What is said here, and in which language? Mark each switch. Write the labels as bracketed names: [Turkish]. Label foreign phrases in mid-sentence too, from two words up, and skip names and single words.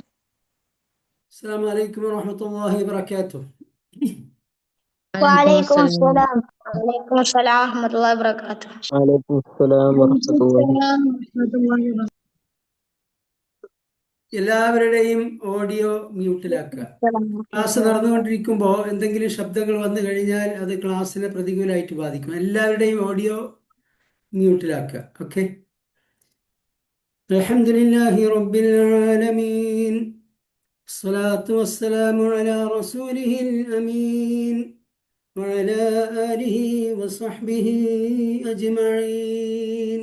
[Arabic] السلام عليكم ورحمة الله وبركاته. وعليكم السلام. وعليكم السلام ورحمة الله وبركاته. وعليكم السلام ورحمة الله. [Malayalam] എല്ലാവരുടെയും ഓഡിയോ മ്യൂട്ടിലാക്കുക. ക്ലാസ് നടന്നുകൊണ്ടിരിക്കുമ്പോൾ എന്തെങ്കിലും ശബ്ദങ്ങൾ വന്നു കഴിഞ്ഞാൽ അത് ക്ലാസ്സിനെ പ്രതികൂലമായിട്ട് ബാധിക്കും. എല്ലാവരുടെയും ഓഡിയോ മ്യൂട്ടിലാക്കുക. ഓക്കെ. [Arabic] الحمد لله رب العالمين والصلاة والسلام على رسوله الأمين وعلى آله وصحبه أجمعين.